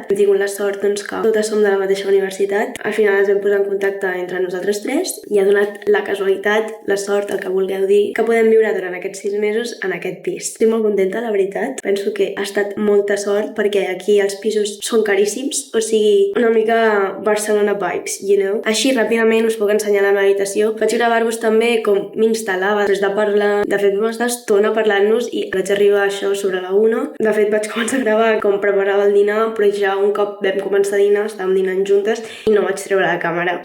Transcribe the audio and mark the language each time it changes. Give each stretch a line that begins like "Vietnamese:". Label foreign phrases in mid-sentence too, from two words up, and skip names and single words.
Catalan: Hem tingut la sort doncs, que totes som de la mateixa universitat. Al final ens vam posar en contacte entre nosaltres tres i ha donat la casualitat, la sort, el que vulgueu dir, que podem viure durant aquests 6 mesos en aquest pis. Estic molt contenta, la veritat. Penso que ha estat molta sort perquè aquí els pisos són caríssims, o sigui, una mica Barcelona
English: vibes, you know?
Catalan: Així, ràpidament us puc ensenyar la meva habitació. Vaig gravar-vos també com m'instal·lava després de parlar. De fet, vam estar estona parlant-nos i vaig arribar a això sobre la 1. De fet, vaig començar a gravar com preparava el dinar, però ja un cop vam començar a dinar, estàvem dinant juntes i no vaig treure la càmera.